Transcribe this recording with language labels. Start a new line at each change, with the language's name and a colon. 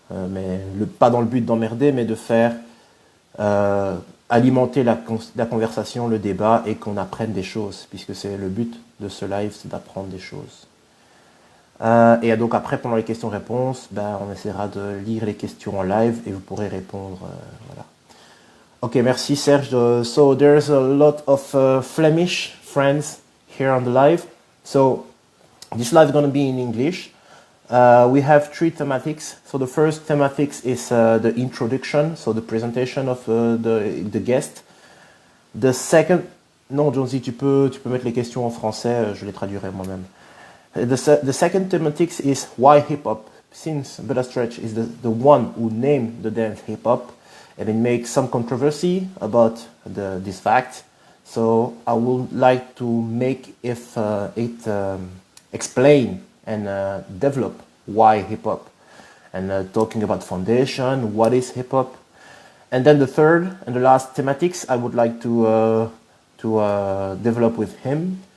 French: Mais pas dans le but d'emmerder, mais de faire euh, alimenter la conversation, le débat et qu'on apprenne des choses, puisque c'est le but de ce live, c'est d'apprendre des choses. Et donc après, pendant les questions-réponses, ben, on essaiera de lire les questions en live et vous pourrez répondre. Voilà. Ok, merci Serge.
English: So there's a lot of Flemish friends here on the live. So this live is going to be in English. We have three thematics. So the first thematics is the introduction, so the presentation of the guest. The second...
French: Non, Jonesy, tu peux mettre les questions en français, je les traduirai moi-même.
English: The second thematics is why hip-hop, since Buddha Stretch is the one who named the dance hip hop, and it makes some controversy about this fact. So I would like to make it explain and develop why hip hop, and talking about foundation, what is hip hop, and then the third and the last thematics I would like to develop with him.